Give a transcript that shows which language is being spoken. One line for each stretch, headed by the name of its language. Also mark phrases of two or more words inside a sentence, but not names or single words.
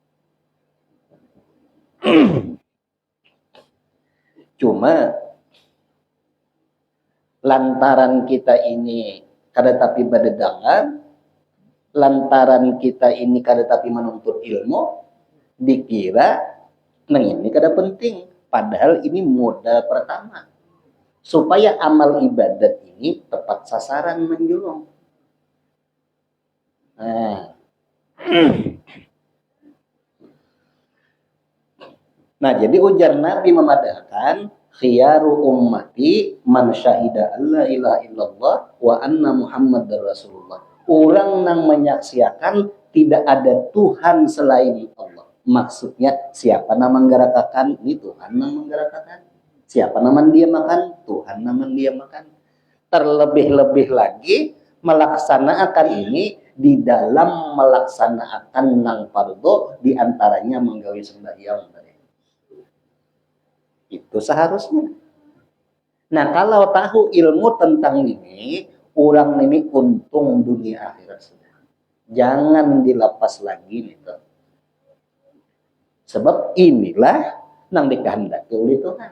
Banjar: Cuma lantaran kita ini kada tapi badedangan, lantaran kita ini kada tapi menuntut ilmu, dikira nang ini kada penting, padahal ini modal pertama supaya amal ibadat ini tepat sasaran menjulung. Nah, jadi ujar Nabi memadahkan
Arabic: خيار أمتي من شهد أن لا إله إلا الله وأن محمدا رسول الله.
Banjar: Orang yang menyaksikan tidak ada Tuhan selain Allah. Maksudnya siapa nama menggerakkan ini Tuhan nama menggerakkan. Siapa nama dia makan Tuhan nama dia makan. Terlebih-lebih lagi melaksanakan ini di dalam melaksanakan nang fardu diantaranya menggawi sembahyang. Itu seharusnya. Nah, kalau tahu ilmu tentang ini, orang ini untung dunia akhirat sudah. Jangan dilepas lagi gitu. Sebab inilah nang dikehendaki oleh Tuhan.